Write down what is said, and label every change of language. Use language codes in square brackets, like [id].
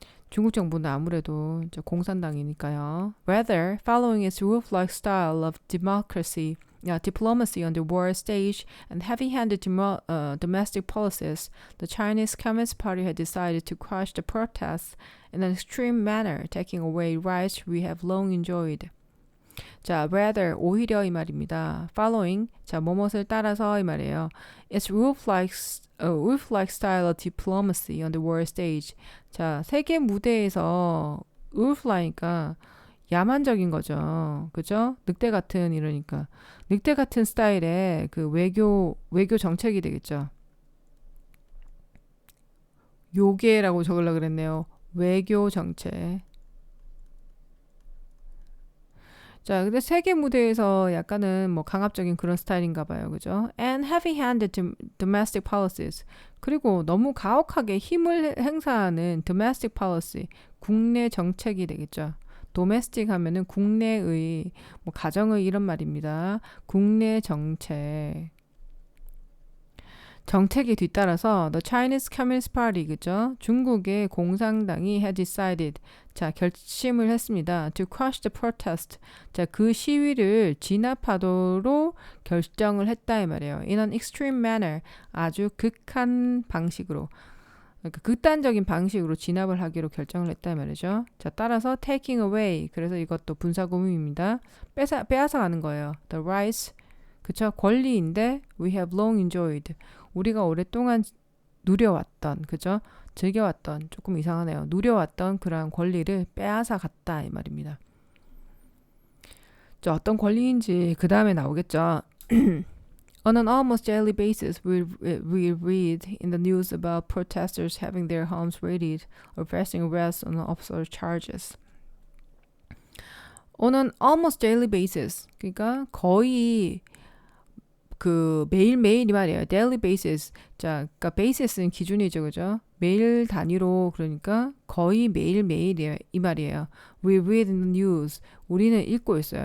[ko] 중국 정부는 아무래도 이제 공산당이니까요. [en] Rather, following its roof-like style of diplomacy on the world stage and heavy-handed domestic policies, the Chinese Communist Party had decided to crush the protests in an extreme manner, taking away rights we have long enjoyed. [ko] 자, rather, 오히려 이 말입니다. Following, 자, 뭐뭇을 따라서 이 말이에요. [en] It's roof-like style of diplomacy on the world stage. [ko] 자, 세계 무대에서 roof-like니까 야만적인 거죠. 그죠? 늑대 같은 이러니까. 늑대 같은 스타일의 그 외교 정책이 되겠죠. 요괴라고 적으려고 그랬네요. 외교 정책. 자, 근데 세계 무대에서 약간은 뭐 강압적인 그런 스타일인가 봐요. 그죠? [en] And heavy-handed domestic policies. [ko] 그리고 너무 가혹하게 힘을 행사하는 domestic policy. 국내 정책이 되겠죠. domestic 하면은 국내의, 뭐 가정의 이런 말입니다. 국내 정책. 정책에 뒤따라서 [en] the Chinese Communist Party, [ko] 그죠? 중국의 공산당이 [en] had decided, [ko] 자, 결심을 했습니다. [en] to crush the protest, [ko] 자, 그 시위를 진압하도록 결정을 했다 이 말이에요. [en] in an extreme manner, [ko] 아주 극한 방식으로, 그러니까 극단적인 방식으로 진압을 하기로 결정을 했다 이 말이죠. 자, 따라서 [en] taking away, [ko] 그래서 이것도 분사구문입니다. 빼앗아 가는 거예요. [en] the rights, 그쵸? [ko] 권리인데 [en] we have long enjoyed, [ko] 우리가 오랫동안 누려왔던, 그죠? 즐겨왔던, 조금 이상하네요. 누려왔던 그러한 권리를 빼앗아 갔다 이 말입니다. 자, 어떤 권리인지 그 다음에 나오겠죠. [en] On an almost daily basis, we read in the news about protesters having their homes raided or facing arrest on absurd charges. On an almost daily basis, [ko] 그러니까 거의 그 매일매일 이 말이에요. [en] daily basis. [ko] 자, 그러니까 basis는 기준이죠. 그죠? 매일 단위로, 그러니까 거의 매일매일 이 말이에요. [en] We read in the news. [ko] 우리는 읽고 있어요.